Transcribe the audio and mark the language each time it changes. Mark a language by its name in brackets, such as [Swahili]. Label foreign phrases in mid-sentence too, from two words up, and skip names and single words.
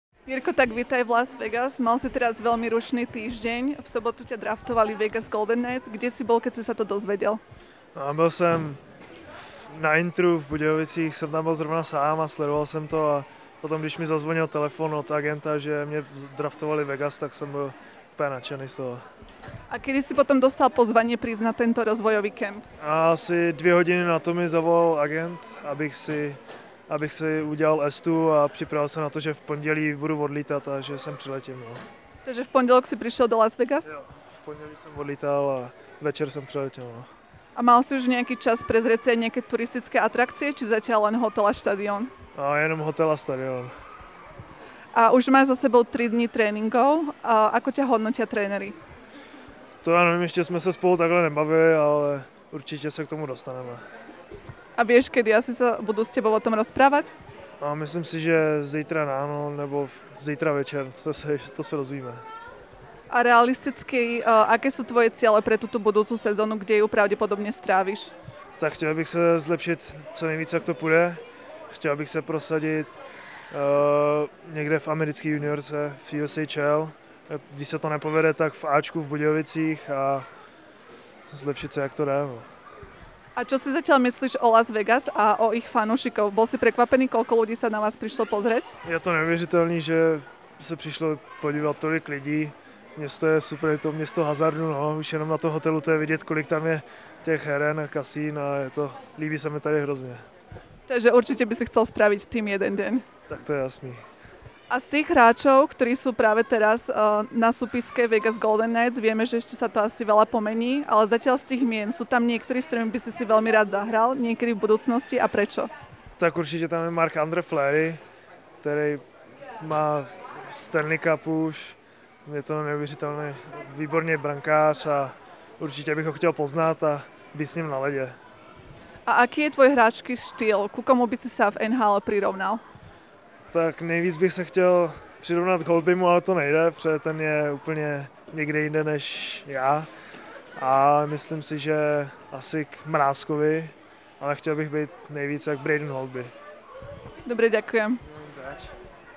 [Slovak] Jirko, tak vítaj v Las Vegas. Mal si teraz veľmi rušný týždeň. V sobotu ťa draftovali Vegas Golden Knights. Kde si bol, keď si sa to dozvedel? [Czech] A byl jsem na intru v Budějovicích, jsem tam byl zrovna sám a sledoval jsem to a potom, když mi zazvonil telefon od agenta, že mě draftovali Vegas, tak jsem byl úplně nadšený z toho. [Slovak] A kedy si potom dostal pozvanie prísť na tento rozvojový kemp? [Czech] A asi 2 hodiny na to mi zavolal agent, abych si udělal estu a připravil se na to, že v pondělí budu odlítat a že sem přiletím. No. [Slovak] Takže v pondelok si prišiel do Las Vegas? [Czech] Jo, v pondělí jsem odlítal a večer jsem přiletěl. No. [Slovak] A mal si už nejaký čas prezrieť si aj nejaké turistické atrakcie, či zatiaľ len hotel a štadión? [Czech] A jenom hotel a stadion. [Slovak] A už máš za sebou 3 dní tréninkov. A ako ťa hodnotia tréneri? [Czech] To já nevím, ještě jsme se spolu takhle nebavili, ale určitě se k tomu dostaneme. [Slovak] A vieš, kedy asi sa budú s tebou o tom rozprávať? [Czech] A myslím si, že zítra ráno nebo zítra večer, to se dozvíme. [Slovak] A realisticky, aké sú tvoje ciele pre túto budúcu sezónu, kde ju pravdepodobne stráviš? [Czech] Tak chtěl bych se zlepšit co nejvíc, jak to půjde. Chtěl bych se prosadit někde v americké juniorce, v USHL. Když se to nepovede, tak v Ačku v Budějovicích a zlepšit se, jak to jde. No. [Slovak] A čo si zatiaľ myslíš o Las Vegas a o ich fanúšikov? Bol si prekvapený, koľko ľudí sa na vás prišlo pozrieť? [Czech] Je to neuvěřitelný, že se přišlo podívat tolik lidí. Město je super, je to město hazardu, no. Už jenom na tom hotelu to je vidět, kolik tam je těch heren a kasín a líbí se mi tady hrozně. [Slovak] Takže určite by si chcel spraviť tým jeden deň. [Czech] Tak to je jasný. [Slovak] A z tých hráčov, ktorí sú práve teraz na súpiske Vegas Golden Knights, vieme, že ešte sa to asi veľa pomení, ale zatiaľ z tých mien sú tam niektorí, s ktorými by si veľmi rád zahral, niekedy v budúcnosti a prečo? [Czech] Tak určitě tam je Marc-Andre Fleury, který má Stanley Cup už, je to neuvěřitelný, výborný brankář a určitě bych ho chtěl poznat a být s ním na ledě. [Slovak] A aký je tvoj hráčský štýl? Ku komu by si sa v NHL prirovnal? [Czech] Tak nejvíc bych se chtěl přirovnat k Holtbymu, ale to nejde, protože ten je úplně někde jinde než já. A myslím si, že asi k Mrázkovi, ale chtěl bych být nejvíc jak Braden Holtby. [Slovak] Dobre, ďakujem. [Czech] Zač.